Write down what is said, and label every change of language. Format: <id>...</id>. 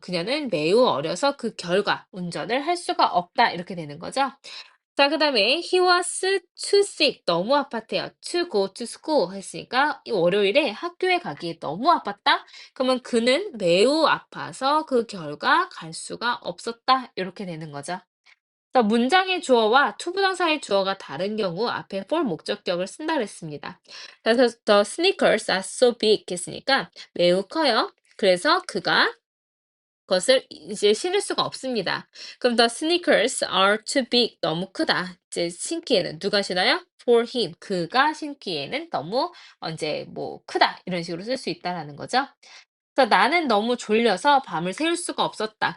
<ko>그녀는 매우 어려서 그 결과 운전을 할 수가 없다. 이렇게 되는 거죠. 자, 그다음에</ko> <en>he was too sick.</en> <ko>너무 아팠대요.</ko> <en>to go to school</en> <ko>했으니까 이 월요일에 학교에 가기 너무 아팠다. 그러면 그는 매우 아파서 그 결과 갈 수가 없었다. 이렇게 되는 거죠. 그래서 문장의 주어와 투부정사의 주어가 다른 경우 앞에 for 목적격을 쓴다 그랬습니다. 그래서</ko> <en>the sneakers are so big</en> <ko>했으니까 매우 커요. 그래서 그가 것을 이제 신을 수가 없습니다. 그럼</ko> <en>the sneakers are too big.</en> <ko>너무 크다. 이제 신기에는 누가 신어요?</ko> <en>For him.</en> <ko>그가 신기에는 너무 이제 뭐 크다. 이런 식으로 쓸 수 있다라는 거죠. 그래서 나는 너무 졸려서 밤을 새울 수가 없었다.</ko>